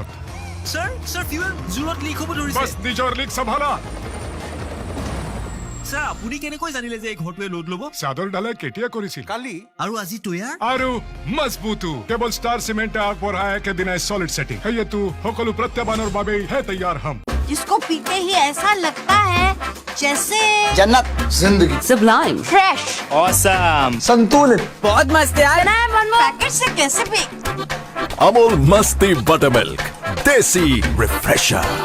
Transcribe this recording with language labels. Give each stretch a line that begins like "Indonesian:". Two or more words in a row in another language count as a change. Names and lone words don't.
Assamese: স্যাৰ ফিউল জোৰত লিক হ'ব ধৰিছে বাছ নিজৰ লিক চম্ভালা স্যাৰ আপুনি কেনেকৈ জানিলে যে এই ঘৰটোৱে লোড ল'ব চাদৰ ঢালাই কেতিয়া কৰিছিল কালি আৰু আজি তৈয়াৰ আৰু মজবুতো কেৱল ষ্টাৰ চিমেণ্টে আগবঢ়ায় একেদিনাই
English: solid setting
Assamese: হেয়েতো সকলো প্ৰত্যাহ্বানৰ বাবেই হে তৈয়াৰ হম
Hindi: जिसको पीते ही ऐसा लगता है जैसे जन्नत जिंदगी
English: sublime fresh
Hindi: ऑसम संतुलित बहुत मस्त यार पैकेट से कैसे भी अमूल मस्ती बटर मिल्क देसी रिफ्रेशर